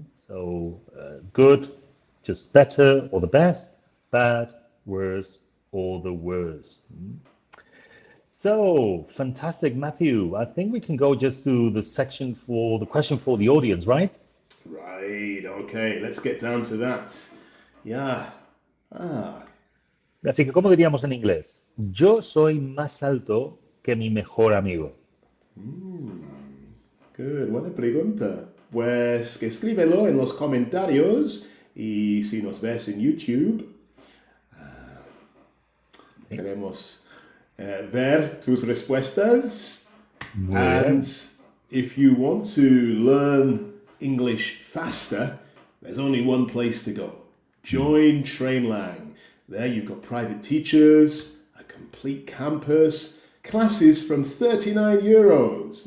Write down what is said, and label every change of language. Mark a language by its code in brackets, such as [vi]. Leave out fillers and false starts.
[en] So good, just better or the best, bad, worse, or the worst. So fantastic, Matthew. I think we can go just to the section for the question for the audience, right? Right, okay, let's get down to that. Yeah. [es] Así que, ¿cómo diríamos en inglés? Yo soy más alto que mi mejor amigo. Good, buena pregunta. Pues que escríbelo en los comentarios y si nos ves en YouTube, queremos ver tus respuestas. [en] And if you want to learn English faster, there's only one place to go. Join Trainlang. There you've got private teachers, a complete campus, classes from €39.